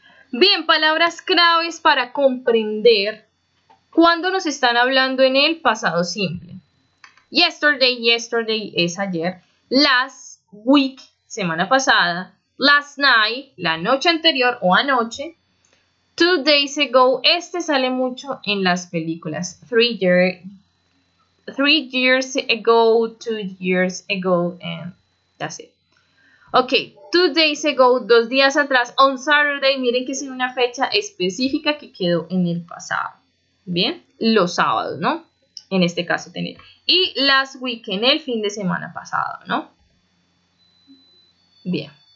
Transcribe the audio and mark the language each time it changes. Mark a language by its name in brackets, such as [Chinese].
[Spanish] Bien, palabras claves para comprender cuando nos están hablando en el pasado simple. [English] Yesterday [Spanish] es ayer. [English] Last week, [Spanish] semana pasada. [English] Last night, [Spanish] la noche anterior o anoche. [English] 2 days ago, [Spanish] este sale mucho en las películas. [English] 3 years ago, 2 years ago, and that's it. Ok, 2 days ago, [Spanish] 2 días atrás, [English] on Saturday, [Spanish] miren que es una fecha específica que quedó en el pasado. Bien, los sábados, ¿no? En este caso tener. Y [English] last weekend, [Spanish] el fin de semana pasado, ¿no? Bien.